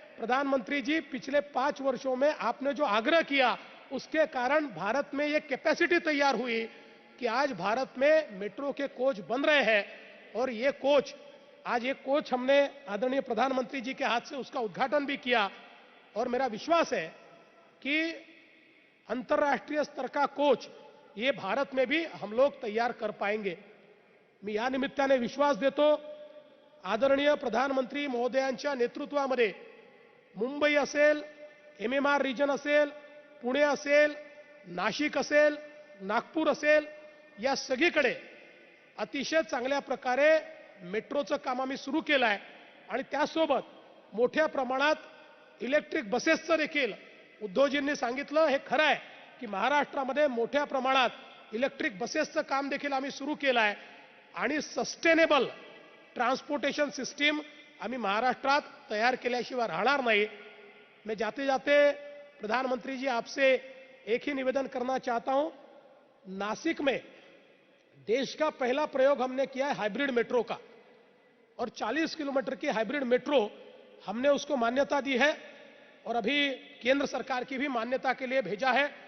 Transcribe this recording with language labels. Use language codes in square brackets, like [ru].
[hi] प्रधानमंत्री जी, पिछले 5 वर्षों में आपने जो आग्रह किया उसके कारण भारत में ये कैपेसिटी तैयार हुई कि आज भारत में मेट्रो के कोच बन रहे हैं। और ये कोच, आज ये कोच हमने आदरणीय प्रधानमंत्री जी के हाथ से उसका उद्घाटन भी किया और मेरा विश्वास है कि अंतर्राष्ट्रीय स्तर का कोच ये भारत में भी हम लोग तैयार कर पाएंगे। [mr] मी या निमित्ताने विश्वास देतो, आदरणीय प्रधानमंत्री महोदयांच्या नेतृत्वामध्ये मुंबई असेल, एमएमआर रिजन असेल, पुणे असेल, नाशिक असेल, नागपूर असेल, या सगळीकडे अतिशय चांगल्या प्रकारे मेट्रोचं काम आम्ही सुरू केलं आहे आणि त्यासोबत मोठ्या प्रमाणात इलेक्ट्रिक बसेसचं देखील उद्योजींनी सांगितलं, हे खरं आहे की महाराष्ट्रामध्ये मोठ्या प्रमाणात इलेक्ट्रिक बसेसचं काम देखील आम्ही सुरू केलं आहे आणि सस्टेनेबल ट्रांसपोर्टेशन सिस्टम आम्ही महाराष्ट्रात तैयार केल्याशिवाय राहणार नाही। [hi] मैं जाते जाते प्रधानमंत्री जी आपसे एक ही निवेदन करना चाहता हूं, नासिक में देश का पहला प्रयोग हमने किया है हाइब्रिड मेट्रो का और 40 किलोमीटर की हाइब्रिड मेट्रो हमने उसको मान्यता दी है और अभी केंद्र सरकार की भी मान्यता के लिए भेजा है।